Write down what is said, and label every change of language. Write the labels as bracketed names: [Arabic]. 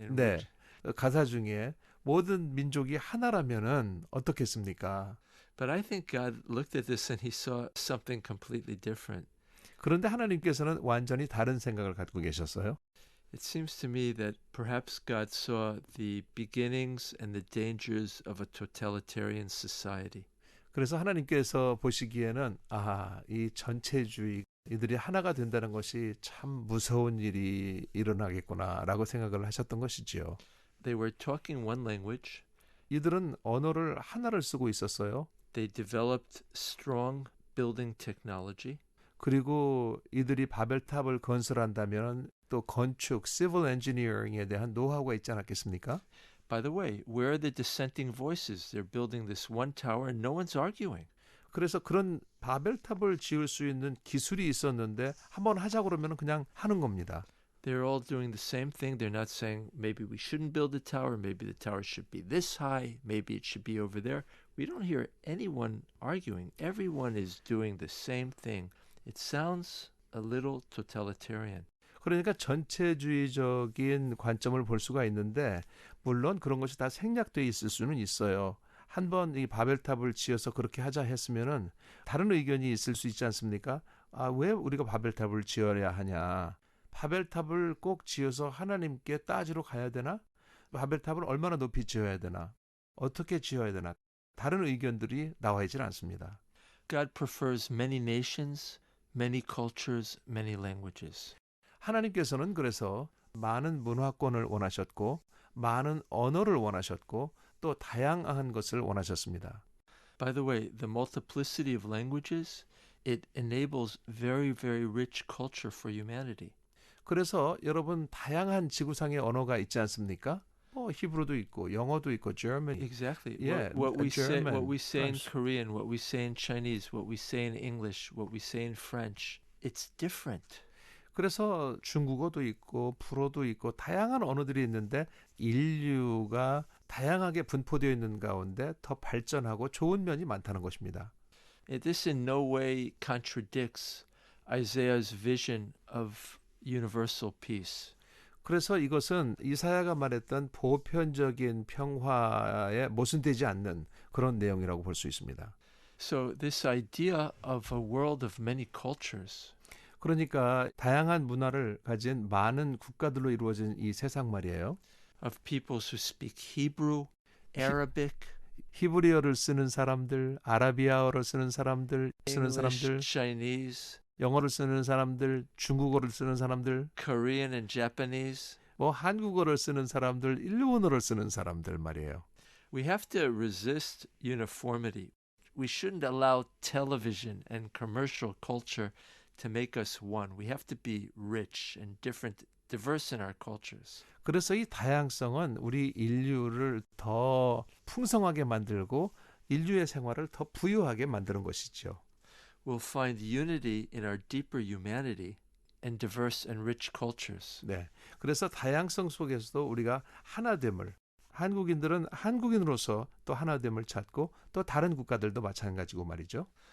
[Korean] 네, 가사 중에 모든 민족이 하나라면은 어떻겠습니까? [English] But I think God looked at this and he saw something completely different. [Korean] 그런데 하나님께서는 완전히 다른 생각을 갖고 계셨어요. [English] It seems to me that perhaps God saw the beginnings and the dangers of a totalitarian society. [Korean] 그래서 하나님께서 보시기에는 이 전체주의 이들이 하나가 된다는 것이 참 무서운 일이 일어나겠구나라고 생각을 하셨던 것이지요. [English] They were talking one language. [Korean] 이들은 언어를 하나를 쓰고 있었어요. [English] They developed strong building technology. [Korean] 그리고 이들이 바벨탑을 건설한다면 또 건축, civil engineering에 대한 노하우가 있지 않았겠습니까? [English] By the way, where are the dissenting voices? They're building this one tower and no one's arguing. [Korean] 그래서 그런 바벨탑을 지을 수 있는 기술이 있었는데 한번 하자고 그러면 그냥 하는 겁니다. [English] They're all doing the same thing. They're not saying maybe we shouldn't build a tower, maybe the tower should be this high, maybe it should be over there. We don't hear anyone arguing. Everyone is doing the same thing. It sounds a little totalitarian. [Korean] 그러니까 전체주의적인 관점을 볼 수가 있는데 물론 그런 것이 다 생략되어 있을 수는 있어요. 한번 이 바벨탑을 지어서 그렇게 하자 했으면은 다른 의견이 있을 수 있지 않습니까? 아, 왜 우리가 바벨탑을 지어야 하냐? 바벨탑을 꼭 지어서 하나님께 따지러 가야 되나? 바벨탑을 얼마나 높이 지어야 되나? 어떻게 지어야 되나? 다른 의견들이 나와 있지는 않습니다. [English] God prefers many nations, many cultures, many languages. [Korean] 하나님께서는 그래서 많은 문화권을 원하셨고 많은 언어를 원하셨고 또 다양한 것을 원하셨습니다. [English] By the way, the multiplicity of languages, it enables very, very rich culture for humanity. [Korean] 그래서 여러분 다양한 지구상의 언어가 있지 않습니까? 히브리어도 있고 영어도 있고 German. [English] Exactly. Yeah, what we German, say in French. Korean, what we say in Chinese, what we say in English, what we say in French, it's different. [Korean] 그래서 중국어도 있고 불어도 있고 다양한 언어들이 있는데 인류가 다양하게 분포되어 있는 가운데 더 발전하고 좋은 면이 많다는 것입니다. [English] This in no way contradicts Isaiah's vision of universal peace. [Korean] 그래서 이것은 이사야가 말했던 보편적인 평화에 모순되지 않는 그런 내용이라고 볼 수 있습니다. [English] So this idea of a world of many cultures, [Korean] 그러니까 다양한 문화를 가진 많은 국가들로 이루어진 이 세상 말이에요. [English] of peoples who speak Hebrew, Arabic, [Korean] 히브리어를 쓰는 사람들, 아라비아어를 쓰는 사람들, [English] English, Chinese, [Korean] 영어를 쓰는 사람들, 중국어를 쓰는 사람들, [English] Korean and Japanese. [Korean] 뭐 한국어를 쓰는 사람들, 일본어를 쓰는 사람들 말이에요. [English] We have to resist uniformity. We shouldn't allow television and commercial culture to make us one. We have to be rich and diverse in our cultures. [Korean] 그래서 이 다양성은 우리 인류를 더 풍성하게 만들고 인류의 생활을 더 부유하게 만드는 것이죠. [English] We'll find unity in our deeper humanity and diverse and rich cultures. [Korean] 네. 그래서 다양성 속에서도 우리가 하나됨을 한국인들은 한국인으로서 또 하나됨을 찾고 또 다른 국가들도 마찬가지고 말이죠.